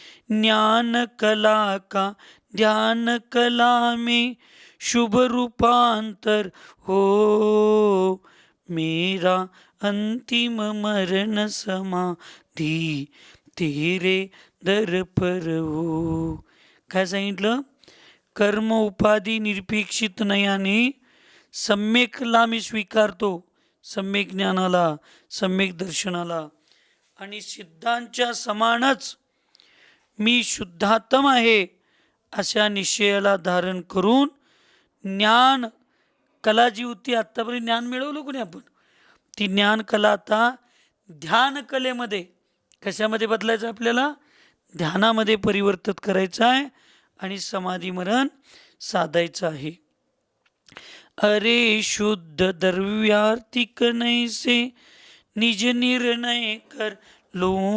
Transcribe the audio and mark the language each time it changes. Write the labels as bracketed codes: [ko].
[hi] ज्ञान कला का ध्यान कला में शुभ रूपांतर हो. मेरा अंतिम मरण समाधी तेरे दर पर हो. [mr] काय सांगितलं? कर्म उपाधी निरपेक्षित नाही आणि सम्यकला मी स्वीकारतो, सम्यक ज्ञानाला, सम्यक दर्शनाला. आणि सिद्धांच्या समानच मी शुद्धात्म आहे अशा निश्चयाला धारण करून ज्ञान कला जी होती, आत्तापर्यंत ज्ञान मिळवलं कोणी आपण, ती ज्ञान कला आता ध्यान कलेमध्ये कशामध्ये बदलायचं? आपल्याला ध्यानामध्ये परिवर्तित करायचं आहे आणि समाधी मरण साधायचं आहे. [hi] अरे शुद्ध द्रव्यार्थिक नैसे निज निर्णय कर लो.